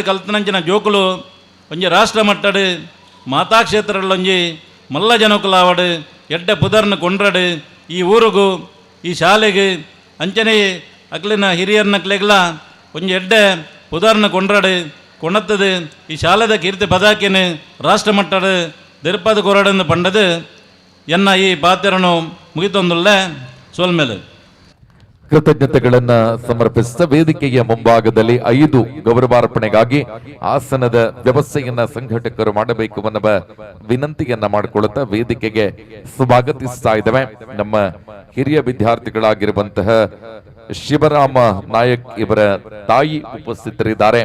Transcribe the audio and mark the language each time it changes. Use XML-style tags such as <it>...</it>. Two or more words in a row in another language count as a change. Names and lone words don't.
<tcy>ಕಲ್ತನಂಚಿನ ಜೋಕುಲು ಒಂಜಿ ರಾಷ್ಟ್ರ ಮಟ್ಟಡು ಮಾತಾ ಕ್ಷೇತ್ರಗಳೊಂಜಿ ಮಲ್ಲ ಜನಕುಲಾವಡು ಎಡ್ಡೆ ಪುದರ್ನ ಕೊಂಡ್ರಡು ಈ ಊರಿಗೂ ಈ ಶಾಲೆಗೆ ಅಂಚನೆ ಅಕ್ಲಿನ ಹಿರಿಯರ್ನಕ್ಲೆಗ್ಲ ಒಂಜಿ ಎಡ್ಡೆ ಪುದರ್ನ ಕೊಂಡ್ರಡು ಕೊಣತ್ತದು ಈ ಶಾಲೆದ ಕೀರ್ತಿ ಪದಾಕಿನ ರಾಷ್ಟ್ರ ಮಟ್ಟಡು ದಿರ್ಪದ ಕೊರಡನ್ನು ಪಂಡದು ಎನ್ನ ಈ ಪಾತ್ರನು ಮುಗಿತೊಂದುಳ್ಳೆ ಸೋಲ್ಮೇಲೆ</tcy> <kn>ಕೃತಜ್ಞತೆಗಳನ್ನ ಸಮರ್ಪಿಸಿದ ವೇದಿಕೆಯ ಮುಂಭಾಗದಲ್ಲಿ 5 ಗೌರವಾರ್ಪಣೆಗಾಗಿ ಆಸನದ ವ್ಯವಸ್ಥೆಯನ್ನ ಸಂಘಟಕರು ಮಾಡಬೇಕು ಅನ್ನುವ ವಿನಂತಿಯನ್ನ ಮಾಡಿಕೊಳ್ಳುತ್ತಾ ವೇದಿಕೆಗೆ ಸ್ವಾಗತಿಸ್ತಾ ಇದ್ದೇವೆ ನಮ್ಮ ಹಿರಿಯ ವಿದ್ಯಾರ್ಥಿಗಳಾಗಿರುವಂತಹ ಶಿವರಾಮ ನಾಯಕ್ ಇವರ ತಾಯಿ ಉಪಸ್ಥಿತರಿದ್ದಾರೆ.</kn>